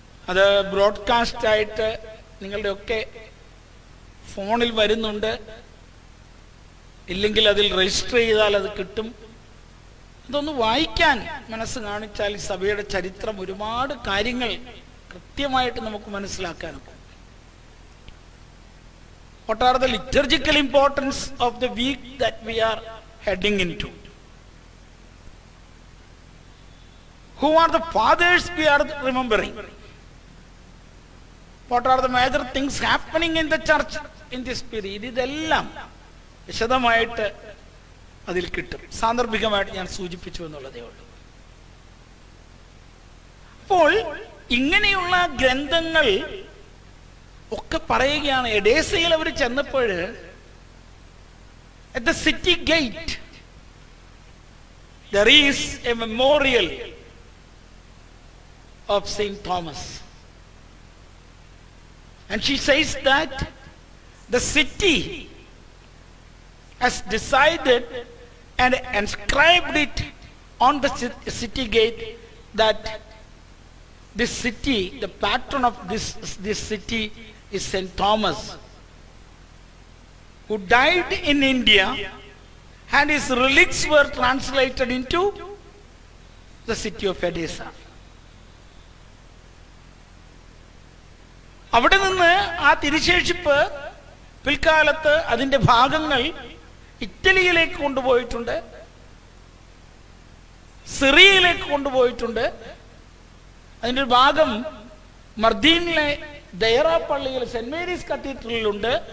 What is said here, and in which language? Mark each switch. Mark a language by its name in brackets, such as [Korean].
[Malayalam] അത് ബ്രോഡ്കാസ്റ്റ് ആയിട്ട് നിങ്ങളുടെ ഒക്കെ ഫോണിൽ വരുന്നുണ്ട്. ഇല്ലെങ്കിൽ അതിൽ രജിസ്റ്റർ ചെയ്താൽ അത് കിട്ടും. അതൊന്ന് വായിക്കാൻ മനസ്സ് കാണിച്ചാൽ ഈ സഭയുടെ ചരിത്രം ഒരുപാട് കാര്യങ്ങൾ കൃത്യമായിട്ട് നമുക്ക് മനസ്സിലാക്കാനൊക്കെ. [English] What are the liturgical importance of the week that we are heading into? Who are the fathers we are remembering? What are the major things happening in the church in this period? ഇതെല്ലാം വിശദമായിട്ട് അതിൽ കിട്ടും. സാന്ദർഭികമായിട്ട് ഞാൻ സൂചിപ്പിച്ചു എന്നുള്ളതേ ഉള്ളൂ. അപ്പോൾ ഇങ്ങനെയുള്ള ഗ്രന്ഥങ്ങൾ ഒക്കെ പറയുകയാണ്. [Malayalam] എഡേസയിൽ അവർ ചെന്നപ്പോൾ [English] at the city gate there is a memorial of Saint Thomas, and she says that the city has decided and inscribed it on the city gate that this city, the patron of this city is Saint Thomas, who died in India, and his relics were translated into the city of Edessa. [Malayalam] അവിടെ നിന്ന് ആ തിരുശേഷിപ്പ് പിൽക്കാലത്ത് അതിൻ്റെ ഭാഗങ്ങൾ ഇറ്റലിയിലേക്ക് കൊണ്ടുപോയിട്ടുണ്ട്, സിറിയയിലേക്ക് കൊണ്ടുപോയിട്ടുണ്ട്. അതിൻ്റെ ഒരു ഭാഗം മർദീനിലെ ദയറ പള്ളിയിൽ സെന്റ് മേരീസ് കത്തീഡ്രലിലുണ്ട്.